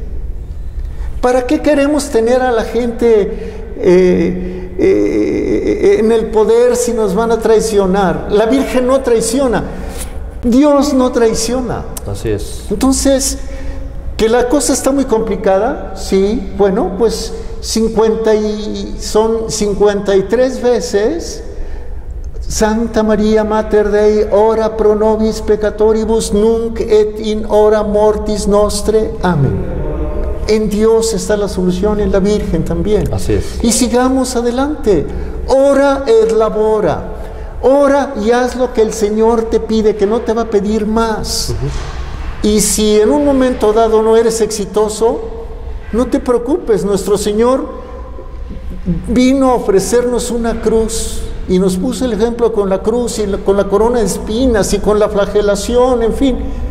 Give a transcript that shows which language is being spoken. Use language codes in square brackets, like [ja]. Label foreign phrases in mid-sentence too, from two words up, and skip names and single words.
[es] ¿Para qué queremos tener a la gente en el poder si nos van a traicionar? La Virgen no traiciona, Dios no traiciona. Así es. Entonces, que la cosa está muy complicada, sí, bueno, pues son 53 veces. [la] Santa María Mater Dei, ora pro nobis peccatoribus, nunc et in hora mortis nostre. [es] Amén. En Dios está la solución, en la Virgen también. Así es. Y sigamos adelante. [la] Ora et labora. [es] Ora y haz lo que el Señor te pide, que no te va a pedir más. Y si en un momento dado no eres exitoso, no te preocupes. Nuestro Señor vino a ofrecernos una cruz. Y nos puso el ejemplo con la cruz y con la corona de espinas y con la flagelación, en fin.